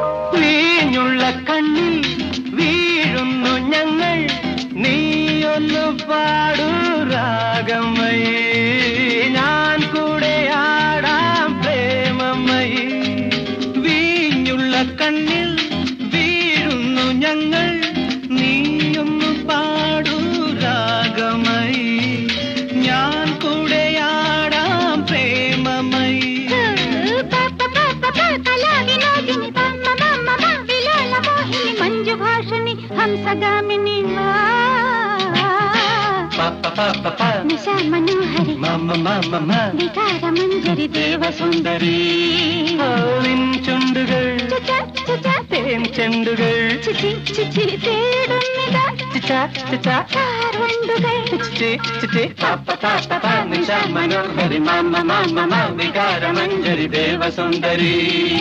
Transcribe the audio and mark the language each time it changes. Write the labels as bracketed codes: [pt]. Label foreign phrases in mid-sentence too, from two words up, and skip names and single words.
[ml] വീഞ്ഞുള്ള കണ്ണിൽ വീഴുന്നു ഞങ്ങൾ, നീയൊന്നു പാടൂ രാഗമയേ, ഞാൻ കൂടെ ആടാം പ്രേമമയേ. വീഞ്ഞുള്ള കണ്ണിൽ വീഴുന്നു ഞങ്ങൾ, നീയൊന്നു പാടൂ രാഗമയേ, ഞാൻ കൂടെ ആടാം പ്രേമമയേ. [sa] मंजुभाषिणी हंसगामिनी निशा मनोहरी विकार मंजरी देव सुंदरी. [ml] ചുണ്ടുകൾ തേൻ ചെണ്ടുകൾ നിശാ മനോഹരി വികാര മഞ്ജരി ദേവസുന്ദരി.